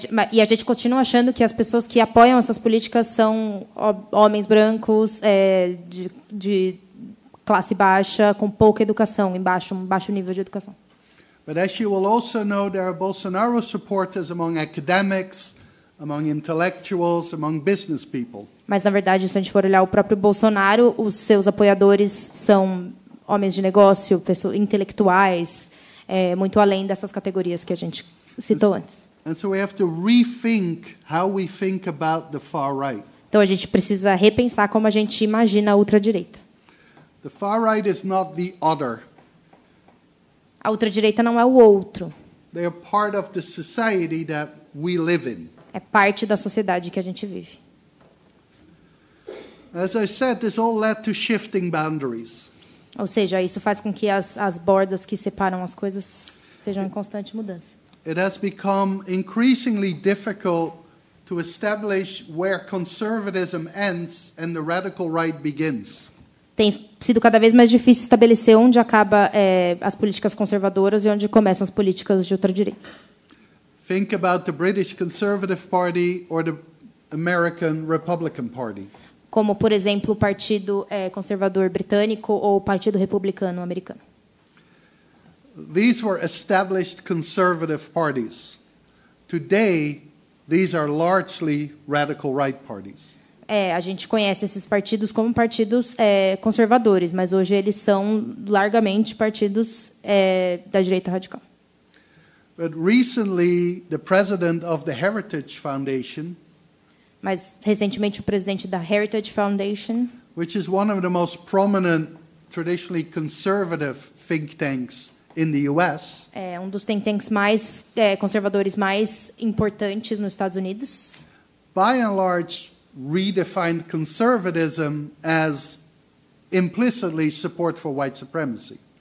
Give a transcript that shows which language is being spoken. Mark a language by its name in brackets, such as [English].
[Portuguese] E a gente continua achando que as pessoas que apoiam essas políticas são homens brancos, de classe baixa, com pouca educação, um baixo nível de educação. [English] But as you will also know, there are Bolsonaro supporters among academics, among intellectuals, among business people. [Portuguese] Mas, na verdade, se a gente for olhar o próprio Bolsonaro, os seus apoiadores são homens de negócio, pessoas intelectuais, muito além dessas categorias que a gente citou antes. [English] And so we have to rethink how we think about the far right. [Portuguese] Então, a gente precisa repensar como a gente imagina a ultradireita. [English] The far right is not the other. [Portuguese] A ultradireita não é o outro. [English] They are part of the society that we live in. [Portuguese] É parte da sociedade que a gente vive. [English] As I said, this all led to shifting boundaries. [Portuguese] Ou seja, isso faz com que as bordas que separam as coisas estejam em constante mudança. [English] It has become increasingly difficult to establish where conservatism ends and the radical right begins. [Portuguese] Tem sido cada vez mais difícil estabelecer onde acaba as políticas conservadoras e onde começam as políticas de ultradireita. [English] Think about the British Conservative Party or the American Republican Party. [Portuguese] Como, por exemplo, o Partido Conservador Britânico ou o Partido Republicano Americano. [English] These were established conservative parties. Today, these are largely radical right parties. [Portuguese] A gente conhece esses partidos como partidos conservadores, mas hoje eles são largamente partidos da direita radical. [English] But recently, the president of the Heritage Foundation, [Portuguese] mas recentemente o presidente da Heritage Foundation, [English] which is one of the most prominent, traditionally conservative think tanks in the US, [Portuguese] um dos think tanks mais conservadores mais importantes nos Estados Unidos, [English] by and large redefined conservatism as implicitly support for white supremacy.